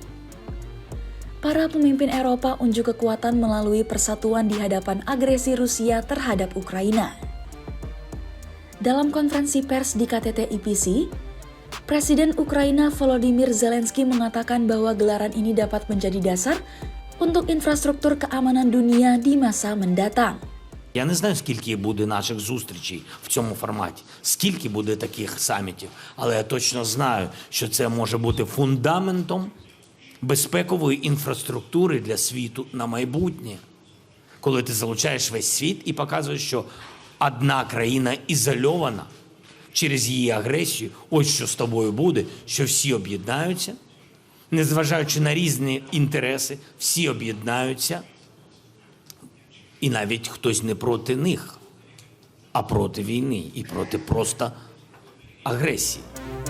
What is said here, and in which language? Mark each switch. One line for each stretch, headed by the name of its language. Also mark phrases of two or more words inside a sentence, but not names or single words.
Indonesian: Para pemimpin Eropa unjuk kekuatan melalui persatuan di hadapan agresi Rusia terhadap Ukraina. Dalam konferensi pers di KTT EPC, Presiden Ukraina Volodymyr Zelensky mengatakan bahwa gelaran ini dapat menjadi dasar untuk infrastruktur keamanan dunia di masa mendatang.
Ukrainian: Я не знаю, скільки буде наших зустрічей в цьому форматі, скільки буде таких самітів, але я точно знаю, що це може бути фундаментом безпекової інфраструктури для світу на майбутнє. Коли ти залучаєш весь світ і показуєш, що одна країна ізольована через її агресію, ось що з тобою буде, що всі об'єднаються, незважаючи на різні інтереси, всі об'єднаються, і навіть хтось не проти них, а проти війни і проти просто агресії.